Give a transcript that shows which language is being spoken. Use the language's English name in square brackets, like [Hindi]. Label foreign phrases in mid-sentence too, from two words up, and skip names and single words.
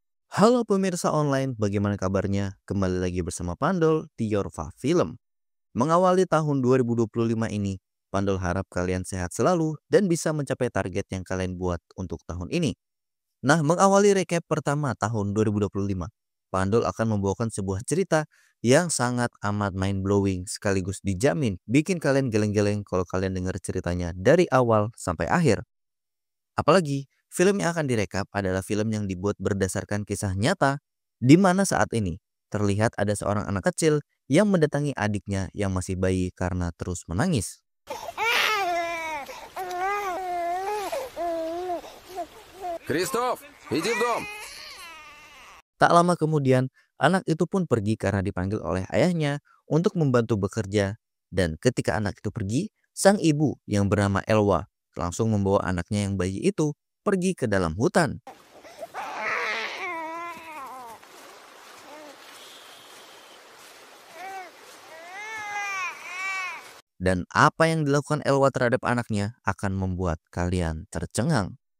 [Indonesian] Halo pemirsa online, bagaimana kabarnya? Kembali lagi bersama Pandol di Yorfa Film. Mengawali tahun 2025 ini, Pandol harap kalian sehat selalu dan bisa mencapai target yang kalian buat untuk tahun ini. Nah, mengawali recap pertama tahun 2025, Pandol akan membawakan sebuah cerita yang sangat amat mind-blowing sekaligus dijamin bikin kalian geleng-geleng kalau kalian dengar ceritanya dari awal sampai akhir. Apalagi, film yang akan direkap adalah film yang dibuat berdasarkan kisah nyata, di mana saat ini terlihat ada seorang anak kecil yang mendatangi adiknya yang masih bayi karena terus menangis. [Russian] Кристоф, иди в дом! [Indonesian] Tak lama kemudian, anak itu pun pergi karena dipanggil oleh ayahnya untuk membantu bekerja. Dan ketika anak itu pergi, sang ibu yang bernama Elwa langsung membawa anaknya yang bayi itu pergi ke dalam hutan. Dan apa yang dilakukan Elwa terhadap anaknya akan membuat kalian tercengang.